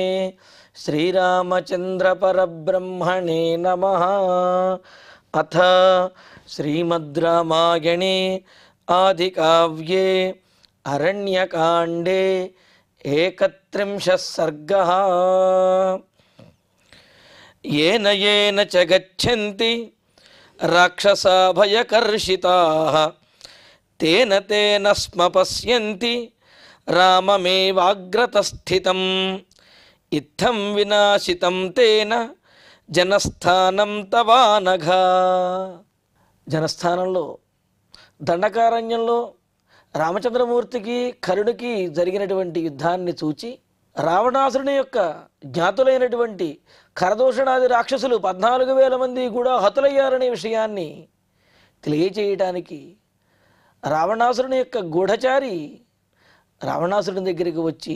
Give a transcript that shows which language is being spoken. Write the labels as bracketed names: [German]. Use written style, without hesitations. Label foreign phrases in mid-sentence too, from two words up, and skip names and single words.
[Sanskrit] శ్రీరామచంద్ర పరబ్రహ్మణే నమః. అథ శ్రీమద్ రామాయణే ఆదికావ్యే అరణ్యకాండే 31 సర్గః. येन येन च गच्छन्ति राक्षसा भयकर्षिताः तेन तेन स्म पश्यन्ति राममेवाग्रतस्थितम् इत्थं विनाशितं तेन जनस्थानं तवानघा. [Telugu] జనస్థానంలో దండకారణ్యంలో రామచంద్రమూర్తికి కరుణికి జరిగినటువంటి యుద్ధాన్ని చూచి రావణాసురుని యొక్క జ్ఞాతులైనటువంటి ఖరదూషణాది రాక్షసులు 14,000 మంది కూడా హతులయ్యారనే విషయాన్ని తెలియచేయటానికి రావణాసురుని యొక్క గూఢచారి రావణాసురుని దగ్గరికి వచ్చి